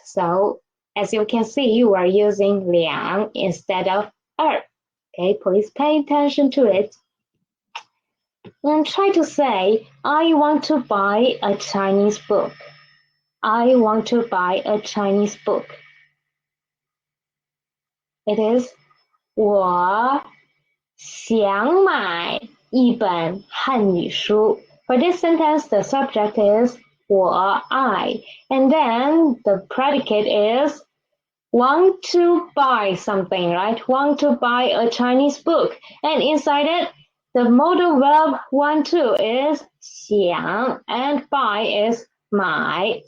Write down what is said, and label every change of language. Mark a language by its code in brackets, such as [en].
[en] So as you can see, we're using 两 instead of 二. Okay, please pay attention to it. And try to say, I want to buy a Chinese book. I want to buy a Chinese book. It is [zh] 我想买一本汉语书. [en] For this sentence, the subject is 我 I, and then the predicate is want to buy something, right? Want to buy a Chinese book. And inside it, the modal verb want to is 想 and buy is 买.